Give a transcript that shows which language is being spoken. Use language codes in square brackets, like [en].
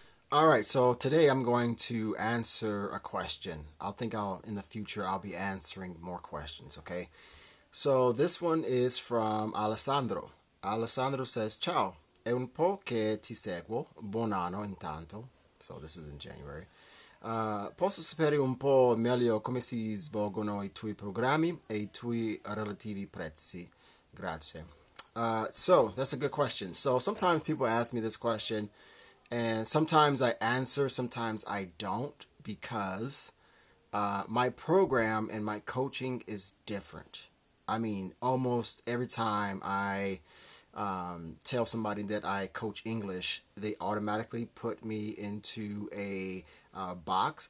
[en] All right, so today I'm going to answer a question. In the future I'll be answering more questions, okay? So this one is from Alessandro. Alessandro says, [it] "Ciao, è un po' che ti seguo. Buon anno intanto." [en] So this was in January. [it] Posso sapere un po' meglio come si svolgono i tuoi programmi e i tuoi relativi prezzi? Grazie. [en] So that's a good question. So sometimes people ask me this question, and sometimes I answer, sometimes I don't, because my program and my coaching is different. I mean, almost every time I tell somebody that I coach English, they automatically put me into a box.